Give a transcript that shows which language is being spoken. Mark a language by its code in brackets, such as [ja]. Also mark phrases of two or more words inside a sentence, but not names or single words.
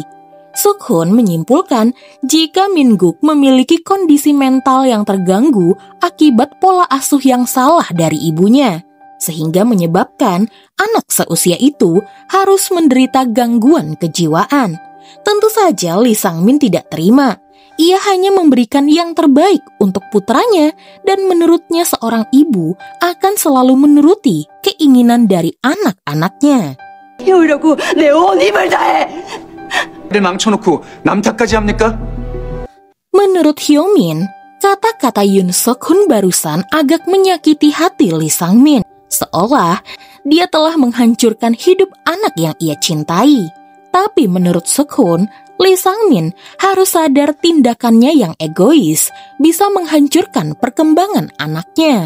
[id] Suk-hun menyimpulkan jika Min-guk memiliki kondisi mental yang terganggu akibat pola asuh yang salah dari ibunya, sehingga menyebabkan anak seusia itu harus menderita gangguan kejiwaan. Tentu saja Lee Sang-min tidak terima. Ia hanya memberikan yang terbaik untuk putranya dan menurutnya seorang ibu akan selalu menuruti keinginan dari anak-anaknya. [ko] 이러고 내 온 힘을 다해. 를 망쳐놓고 남 탓까지 합니까? [id] Menurut Hyo-min, kata-kata Yoon Suk-hun barusan agak menyakiti hati Lee Sang-min, seolah dia telah menghancurkan hidup anak yang ia cintai. Tapi menurut Suk-hun, Lee Sang-min harus sadar tindakannya yang egois bisa menghancurkan perkembangan anaknya.